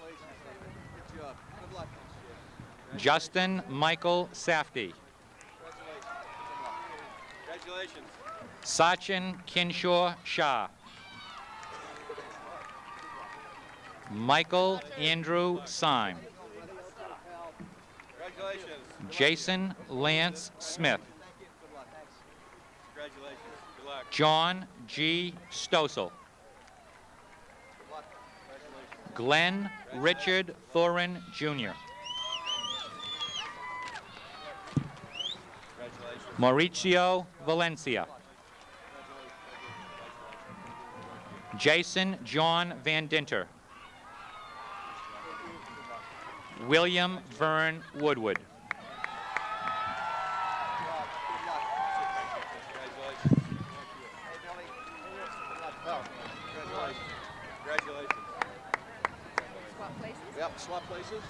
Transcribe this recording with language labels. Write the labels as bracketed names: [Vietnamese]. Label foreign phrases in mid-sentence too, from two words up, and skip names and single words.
[English] Justin Michael Safdie. Sachin Kinshaw Shah. Michael Andrew Syme. Jason Lance Smith. John G. Stossel. Glenn Richard Thorin, Jr. Mauricio Valencia. Jason John Van Dinter. William Vern Woodward. Yep, swap places.